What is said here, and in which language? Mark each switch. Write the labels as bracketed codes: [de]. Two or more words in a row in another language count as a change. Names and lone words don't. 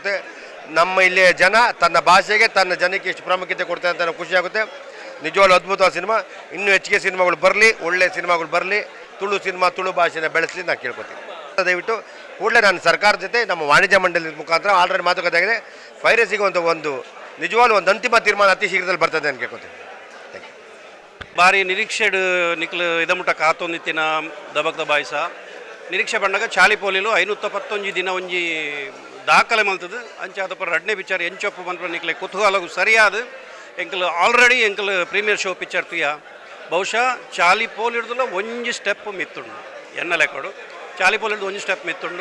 [kn] ನಮ್ಮ ಇಲ್ಲಿಯ ಜನ ತನ್ನ ಭಾಷೆಗೆ ತನ್ನ ಜನಕ್ಕೆ ಎಷ್ಟು ಪ್ರಾಮುಖ್ಯತೆ ಕೊಡ್ತಾರೆ ಅಂತ ನಾವು ಖುಷಿಯಾಗುತ್ತೆ. ನಿಜವಾಗ್ಲೂ ಅದ್ಭುತವಾದ ಸಿನಿಮಾ. ಇನ್ನೂ ಹೆಚ್ಚಿಗೆ ಸಿನಿಮಾಗಳು ಬರಲಿ, ಒಳ್ಳೆ ಸಿನಿಮಾಗಳು ಬರಲಿ, ತುಳು ಸಿನಿಮಾ ತುಳು ಭಾಷೆನ ಬೆಳೆಸಲಿ ನಾನು ಕೇಳ್ಕೊತೀನಿ. ದಯವಿಟ್ಟು ಕೂಡಲೇ ನಾನು ಸರ್ಕಾರದ ಜೊತೆ ನಮ್ಮ ವಾಣಿಜ್ಯ ಮಂಡಳಿ ಮುಖಾಂತರ ಆಲ್ರೆಡಿ ಮಾತುಕತೆ ಆಗಿದೆ. ಪೈರಸಿಗೆ ಒಂದು ನಿಜವಾಗ್ಲೂ ಒಂದು ಅಂತಿಮ ತೀರ್ಮಾನ ಅತಿ ಶೀಘ್ರದಲ್ಲಿ ಬರ್ತದೆ ಅಂತ ಕೇಳ್ಕೊತೀನಿ. [tcy] ಭಾರಿ ನಿರೀಕ್ಷೆಡ್ ನಿಕ್ಲು ಇದಮುಟ ಕಾತೊಂದಿತ್ತಿನ ದಬಕ್ ದಬಾಯಿಸ ನಿರೀಕ್ಷೆ ಬಂದಾಗ ಚಾಲಿಪೋಲಿಲು 591 ದಿನ ಒಂಜಿ ದಾಖಲೆ ಮಲ್ತದು ಅಂಚೆ ಅದಪ್ಪ ರಡ್ನೆ ಪಿಕ್ಚರ್ ಎಂಚೊಪ್ಪು ಬಂದ್ರೆ ನಿಕ್ಲೆ ಕುತೂಹಲಗು ಸರಿಯಾದ ಎಂಕಲ್ ಆಲ್ರೆಡಿ ಎಂಕಲ್ [en] premier show picture [tcy] ತುಯ್ಯ ಬಹುಶಃ ಚಾಲಿಪೋಲಿಡ್ದುಲ ಒಂಜಿ ಸ್ಟೆಪ್ ಮಿತ್ತುಂಡು ಎನ್ನ ಲೆಕ್ಕಡು ಚಾಲಿಪೋಲಿಡ್ದು ಒಂಜಿ ಸ್ಟೆಪ್ ಮಿತ್ತುಂಡು